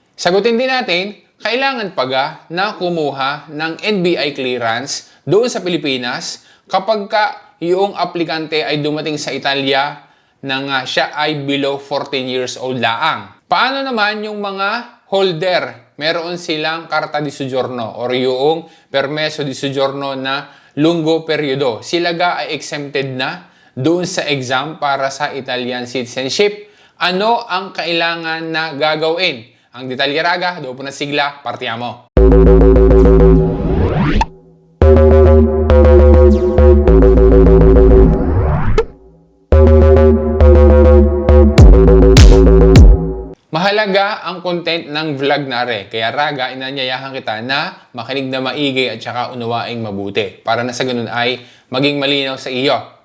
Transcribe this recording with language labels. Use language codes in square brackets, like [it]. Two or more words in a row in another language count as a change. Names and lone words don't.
[tl] Sagutin din natin, kailangan pa ga na kumuha ng NBI clearance doon sa Pilipinas kapag ka yung aplikante ay dumating sa Italia nang siya ay [en] below 14 years old [tl] laang. Paano naman yung mga holder? Meron silang [it] Carta di Soggiorno [tl] or yung [it] Permesso di Soggiorno [tl] na [it] lungo periodo. [tl] Sila ga ay exempted na doon sa exam para sa [en] Italian citizenship. [tl] Ano ang kailangan na gagawin? Ang detalye Raga, doon po na sigla, partiamo. Mahalaga ang content ng vlog na kaya Raga, inanyayahan kita na makinig na maigi at saka unawaing mabuti para na sa ganun ay maging malinaw sa iyo.